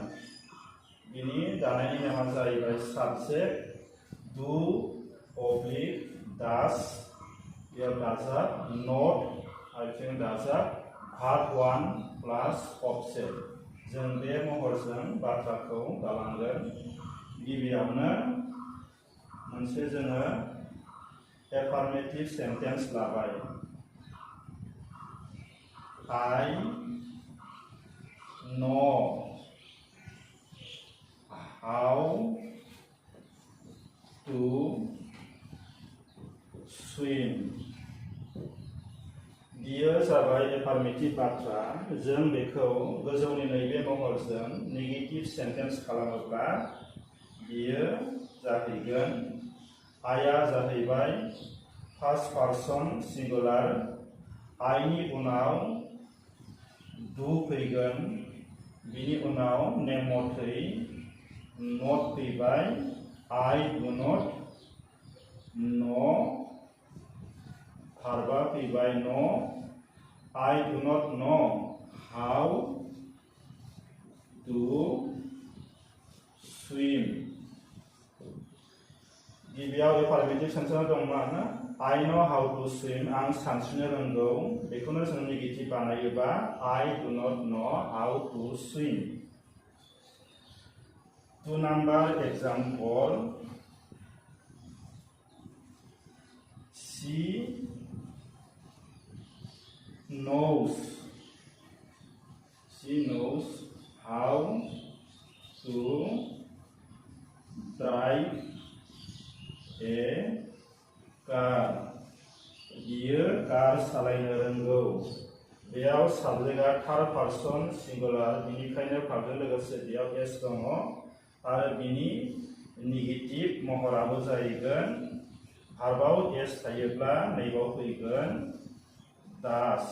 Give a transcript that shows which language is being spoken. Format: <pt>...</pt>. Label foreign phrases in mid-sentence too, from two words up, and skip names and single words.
<brx>बिनि दानायनि नेमा जाहैबाय साबजेक्ट डु अब्लिक डास बेयाव दाजाब नट आथिं दाजाब</brx> <en>verb 1 plus object.</en> <brx>जों बे महरजों बाथ्राखौ दालांगोन। गिबियावनो मोनसे जोङो</brx> <en>affirmative sentence</en> <brx>लाबाय।</brx> <en>I know how to swim।</en> <brx>बियो जाबाय एफार्मेटिभ बाथ्रा। जों बेखौ गोजौनि नैबे महरजों</brx> <en>negative sentence</en> <brx>खालामोब्ला बियो जाहैगोन आइआ जाहैबाय</brx> <en>first person singular.</en> <brx>आइनि उनाव डु फैगोन, बिनि उनाव नेम मथै नट फैबाय।</brx> <en>I do not know</en> <brx>भार्बा फैबाय</brx> <en>नो। I do not know how to swim.</en> <brx>गिबियाव</brx> <en>affirmative sentence</en> <brx>दंमोन</brx> <en>I know how to swim.</en> <brx>आं सानस्रिनो रोंगौ। बेखौनो जों नेगेटिभ बानायोबा</brx> <en>I do not know how to swim.</en> <brx>2</brx> <en>number example. She knows how to drive a car।</en> <brx>बियो कार सालायनो रोंगौ। बेयाव साबजेक्टआ</brx> <en>third person singular,</en> <brx>बेनिखायनो भार्बजों लोगोसे बेयाव एस दङ आरो बिनि नेगेटिभ महराबो जाहैगोन। भार्बआव एस थायोब्ला नैबाव फैगोन डास।</brx>